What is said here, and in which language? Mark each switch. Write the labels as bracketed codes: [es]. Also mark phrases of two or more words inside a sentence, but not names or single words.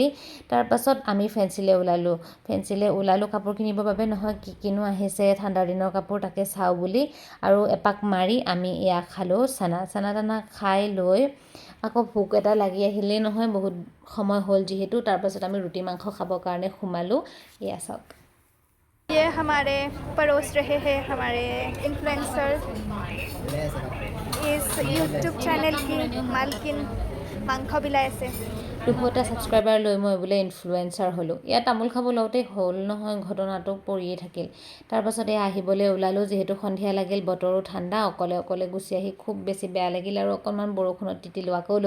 [as] তাৰপাছত আমি ফেঞ্চিলৈ ওলালোঁ কাপোৰ কিনিবৰ বাবে, নহয় কিনো আহিছে ঠাণ্ডাৰ দিনৰ কাপোৰ, তাকে চাওঁ বুলি। আৰু এপাক মাৰি আমি এয়া খালোঁ চানা খাই লৈ আকৌ ভোক এটা লাগি আহিলেই নহয়, বহুত সময় হ'ল যিহেতু। তাৰপাছত আমি ৰুটি মাংস খাবৰ কাৰণে সোমালোঁ। এয়া চাওক। [hi] ये हमारे पड़ोस रहे हैं हमारे इन्फ्लुएंसर, इस यूट्यूब चैनल की मालकिन [as] মাংস বিলাই আছে। 200টা ছাবস্ক্ৰাইবাৰ লৈ মই বোলে ইনফ্লুৱেঞ্চাৰ হ'লোঁ। ইয়াত তামোল খাব লওঁতে হ'ল নহয় ঘটনাটো, পৰিয়ে থাকিল। তাৰপাছত এয়া আহিবলৈ ওলালোঁ, যিহেতু সন্ধিয়া লাগিল, বতৰো ঠাণ্ডা। অকলে গুচি আহি খুব বেছি বেয়া লাগিল আৰু অকণমান বৰষুণত তিতিলোঁ।